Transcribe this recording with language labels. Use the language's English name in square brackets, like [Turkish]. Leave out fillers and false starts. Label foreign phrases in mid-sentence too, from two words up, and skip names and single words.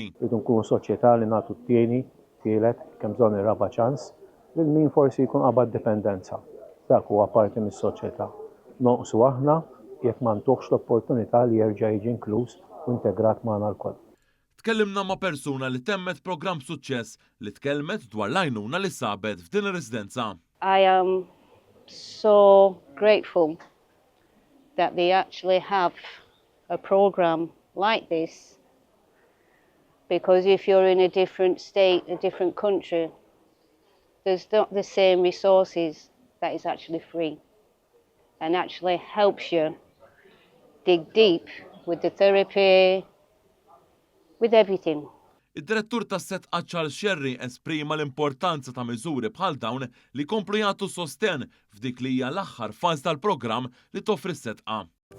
[Maltese] Rridu nkunu soċjetà li nagħtu t-tieni, tielet, kemm bżonn ir-raba' ċans lil min forsi jkun qabad dipendenza. Dak huwa parti mis-soċjetà. Noqsu aħna jekk ma ntuħx l-opportunità li jerġa' jiġi inkluż u integrat magħna lkoll. Tkellimna ma' persuna li temmet programm suċċess li tkellmet dwar l-għajnuna li sabet f'din ir-residenza. [English] I am so grateful that they actually have a program like this, because if you're in a different state, a different country, there's not the same resources that is actually free and actually helps you dig deep with the therapy, with everything. [Maltese] Id-direttur tas-set Charles Sherry esprima l-importanza ta' miżuri bħal dawn li komplu jagħtu sosten f'dik li hija l-aħħar faż tal-programm li toffri s-setqa.